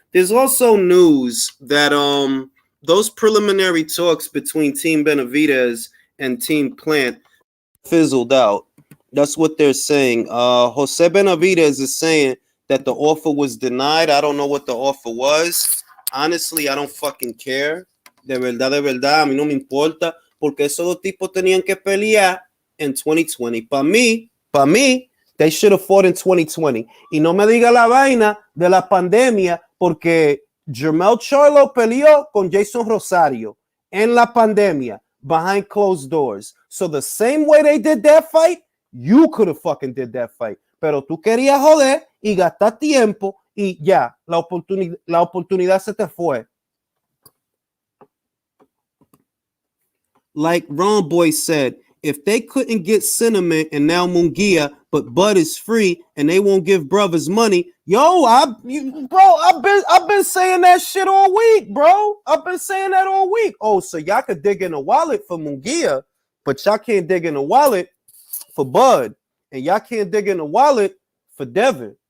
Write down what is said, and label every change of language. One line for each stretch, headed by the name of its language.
English: There's also news that those preliminary talks between Team Benavidez and Team Plant fizzled out. That's what they're saying. Jose Benavidez is saying that the offer was denied. I don't know what the offer was. Honestly, I don't fucking care.
Spanish: De verdad, a mí no me importa. Porque esos dos tipos tenían que pelear en 2020. Para mí,
English: they should have fought in 2020.
Spanish: Y no me diga la vaina de la pandemia, porque Jermell Charlo peleó con Jason Rosario en la pandemia,
English: behind closed doors. So the same way they did that fight, you could have fucking did that fight.
Spanish: Pero tú querías joder y gastar tiempo y ya, la oportunidad se te fue.
English: Like Ron Boy said, if they couldn't get Cinnamon and now Munguia, but Bud is free and they won't give brothers money, I've been saying that shit all week, bro. I've been saying that all week. Oh, so y'all could dig in a wallet for Munguia, but y'all can't dig in a wallet for Bud, and y'all can't dig in a wallet for Devin.